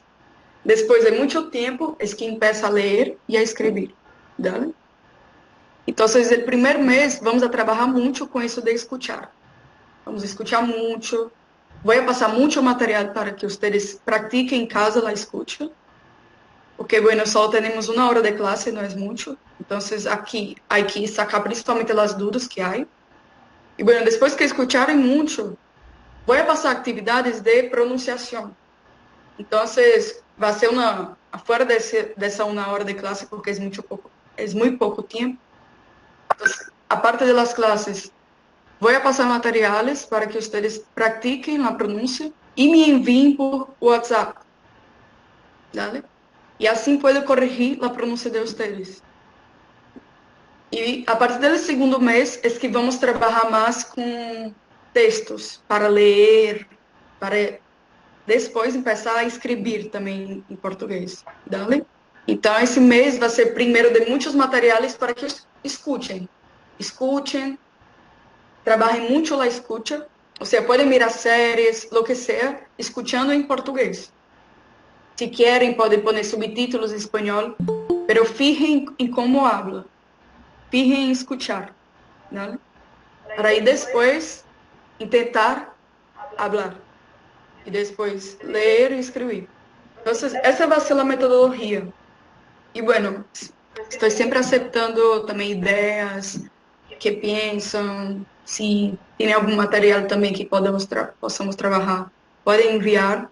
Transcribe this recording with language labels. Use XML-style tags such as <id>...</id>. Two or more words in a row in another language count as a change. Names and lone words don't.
<pt>Depois de muito tempo, é que começa a ler e a escrever.</pt> <es>¿Vale?</es> <pt>Então, o primeiro mês, vamos a trabalhar muito com isso de escutar. Vamos escutar muito. Vou passar muito material para que vocês pratiquem em casa a escuta.</pt> <es>porque, bueno, solo tenemos una hora de clase, no es mucho. Entonces, aquí hay que sacar principalmente las dudas que hay. Y, bueno, después que escucharem mucho, voy a pasar actividades de pronunciación. Entonces, va a ser afuera de esa una hora de clase, porque es muy poco tiempo. Entonces, aparte de las clases, voy a pasar materiales para que ustedes practiquen la pronuncia y me envíen por WhatsApp. ¿Vale? Y así puedo corregir la pronuncia de ustedes.</es> <pt>E a partir do segundo mês é que vamos trabalhar mais com textos para ler, para depois começar a escrever também em português.</pt> <es>¿Dale?</es> <pt>Então, esse mês vai ser primeiro de muitos materiais para que escutem. Escutem, trabalhem muito a escuta. Ou seja, podem mirar séries, lo que seja, escutando em português. Se querem, podem pôr subtítulos em espanhol,</pt> <es>pero fijem em como habla. Fijem em escuchar, ¿no?</es> <pt>Para aí depois tentar hablar e depois ler e escrever. Então, essa vai ser a metodologia. E, bueno, estou sempre aceitando também ideias, que pensam, se tem algum material também que possamos trabalhar, podem enviar.</pt>